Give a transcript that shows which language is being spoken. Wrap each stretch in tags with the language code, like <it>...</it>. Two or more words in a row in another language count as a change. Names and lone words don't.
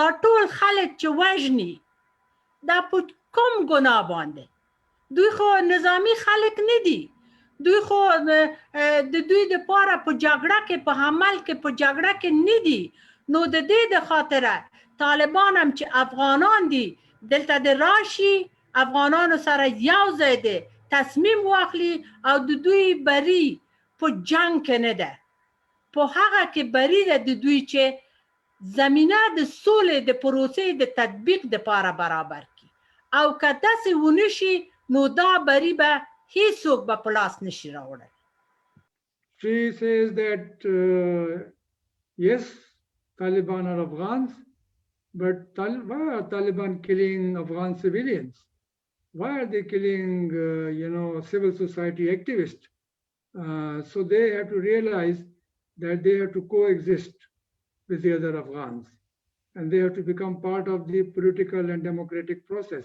<ps>ټول خلک چې وژني دا په کوم ګناه باندې دوی خو نظامی خلک نه دي دوی خو د دوی د پاره په جګړه کې په عمل کې په جګړه کې نه دي نو د دې د خاطره طالبان هم چې افغانان دي دلته د راشي افغانانو سره یو ځای دي تصمیم واخلي او د دوی بری په جنگ کې نه ده په هغه کې بری ده د دوی چې زمینه د سولې د پروسې د تطبیق دپاره برابر کړي او که داسې ونه شي نو دا بری به هیڅوک به په لاس نشي راوړی.</ps> <en>She says that yes, Taliban are Afghans, but why are Taliban killing Afghan civilians? Why are they killing, civil society activists? So they have to realize that they have to coexist with the other Afghans, and they have to become part of the political and democratic process.</en>